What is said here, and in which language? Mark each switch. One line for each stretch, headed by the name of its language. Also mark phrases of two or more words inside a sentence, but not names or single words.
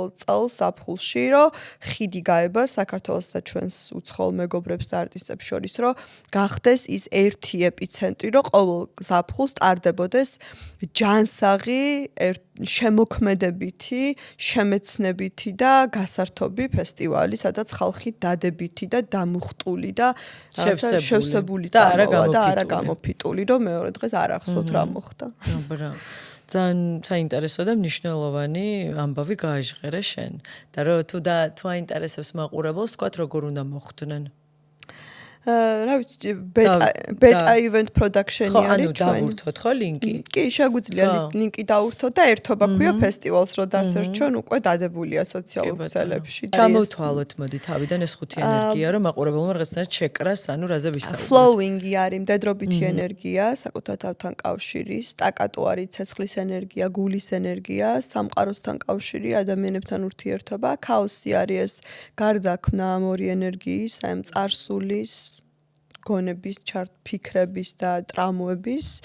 Georgian: წელს ზაფხულში, რომ ხიდი გაება საქართველოს და ჩვენს უცხოელ მეგობრებს და არტისტებს შორის, რომ გახდეს ის ერთი ეპიცენტრი, რომ ყოველ ზაფხულს ტარდებოდეს ჯანსაღი შემოქმედებითი, შემეცნებითი და გასართობი ფესტივალი, სადაც ხალხი დადებითი და დამუხტული და შევსებული და არა გამოფიტული, რომ მეორე დღეს არ ახსოვთ რა მოხდა. ძალიან საინტერესო და მნიშვნელოვანი ამბავი გააჟღერე შენ. და რომ თუ აინტერესებს მაყურებელს, თქვათ როგორ უნდა მოხვდნენ. რა ვიცი, beta event production-ი არის ჩვენ. ხო, ანუ დავურთოთ ხო ლინკი? კი, შეგვიძლია ლინკი დავურთოთ და ერთობა ქვია ფესტივალს, რომ დასერჩონ, უკვე დადებულია სოციალურ ქსელებში. ჩამოვთვალოთ მოდი თავიდან ეს ხუთი ენერგია, რომ მაყურებელმა რაღაცნაირად შეკრას, ანუ რაზე ვისაუბროთ. Flowing-ი არის მდედრობითი ენერგია, საკუთარ თავთან კავშირი, სტაკატო არის ცეცხლის ენერგია, გულის ენერგია, სამყაროსთან კავშირი, ადამიანებთან ურთიერთობა, ქაოსი არის ეს გარდაქმნა ამ ორი ენერგიის, აი ამ წარსულის გონების, ფიქრების და ტრამვების